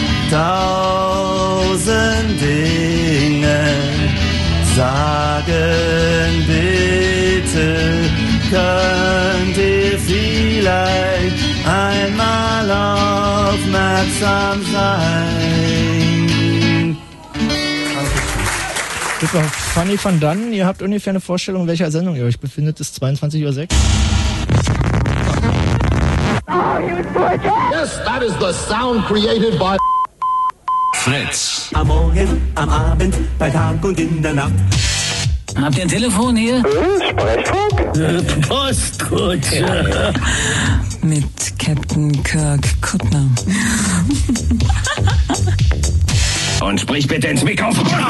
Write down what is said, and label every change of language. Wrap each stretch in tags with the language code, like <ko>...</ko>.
<de>Tausend Dinge sagen bitte, könnt ihr vielleicht einmal aufmerksam sein. Super. Fanny van Dannen, ihr habt ungefähr eine Vorstellung, in welcher Sendung ihr euch befindet. Es ist 22.06 Uhr.</de> <en>Yes, that is the sound created by Fritz.</en> <de>Am Morgen, am Abend, bei Tag und in der Nacht. Habt ihr ein Telefon hier? Sprechfunk? Postkutsche. Ja. Mit Captain Kirk Kuttner. Und sprich bitte ins Mikrofon.</de>